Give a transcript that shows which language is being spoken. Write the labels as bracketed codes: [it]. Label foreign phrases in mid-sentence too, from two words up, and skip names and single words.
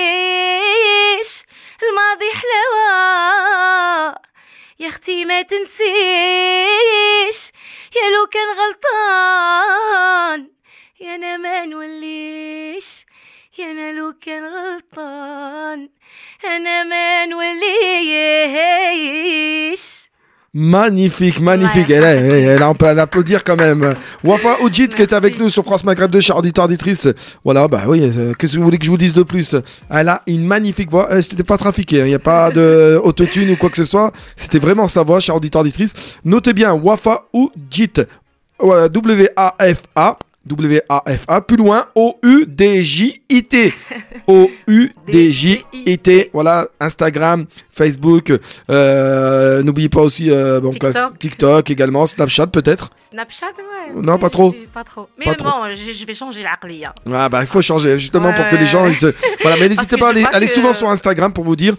[ar] الماضي حلاوة يا اختي ما تنسيش يا لو كان غلطان يا انا ما نوليش يا انا لو كان غلطان انا ما نوليش. [fr] Magnifique. Ouais. On peut l'applaudir quand même. Wafa Oudjit qui est avec nous sur France Maghreb 2, chers auditeurs, auditrices. Voilà, qu'est-ce que vous voulez que je vous dise de plus? Elle a une magnifique voix. C'était pas trafiqué, il n'y a pas de autotune ou quoi que ce soit. C'était vraiment sa voix, chers auditeurs, auditrices. Notez bien, Wafa Oudjit. W-A-F-A, plus loin, O-U-D-J-I-T. O-U-D-J-I-T. Voilà, Instagram, Facebook. N'oubliez pas aussi TikTok également, Snapchat peut-être. Snapchat, ouais. Non, pas trop. Pas trop. Mais pas bon, trop. Je vais changer l'aqliya. Il faut changer justement pour que les gens. Voilà, mais n'hésitez pas à aller souvent sur Instagram pour vous dire.